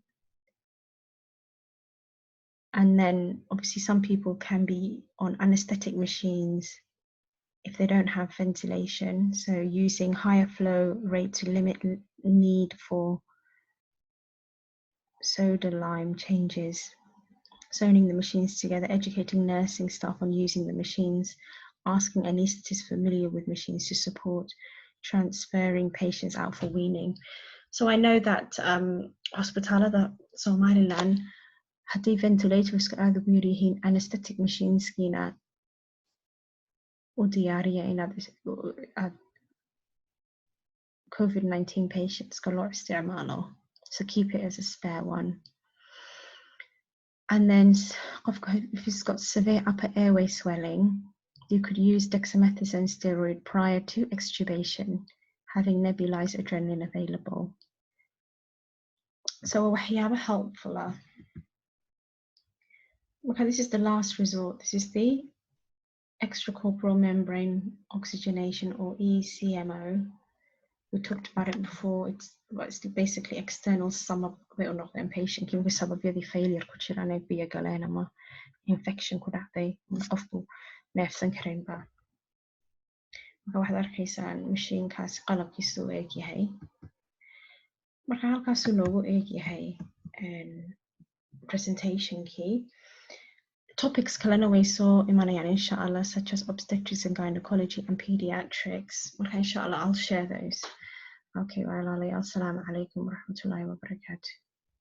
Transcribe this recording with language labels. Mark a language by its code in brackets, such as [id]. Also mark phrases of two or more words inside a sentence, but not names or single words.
[en] And then obviously some people can be on anesthetic machines if they don't have ventilation, so using higher flow rate to limit need for soda lime changes, zoning the machines together, educating nursing staff on using the machines, asking anesthetists familiar with machines to support transferring patients out for weaning. So I know that [so] hospitalada Somaliland haddii ventilators aad ugu yar yihiin [en] anesthetic machines [so] kiina u diyaariya inaad COVID-19 patientska loo isticmaalo. [en] So keep it as a spare one. And then if he's got severe upper airway swelling, you could use dexamethasone steroid prior to extubation, having nebulized adrenaline available. [so] So waxyaabo helpful ah. [en] Okay, this is the last resort. This is the extracorporeal membrane oxygenation, or ECMO. We talked about it before. It's basically external patient [so] kii sababyadii failure ku jiraan ay biyo galeen ama infection ku dhacday qofku neefsan karinba. Marka waxaad arkaysaan mashiinkaas qalabkiisu u eg yahay. Marka halkaasuu noogu eg yahay presentationkii. Topics kalena way soo imanayaan [ar] إن شاء الله, [en] such as obstetrics and gynecology and pediatrics. Marka [ar] إن شاء الله [en] I'll share those. [so] Okay, walaalayaal, [ar] السلام عليكم ورحمة الله وبركاته.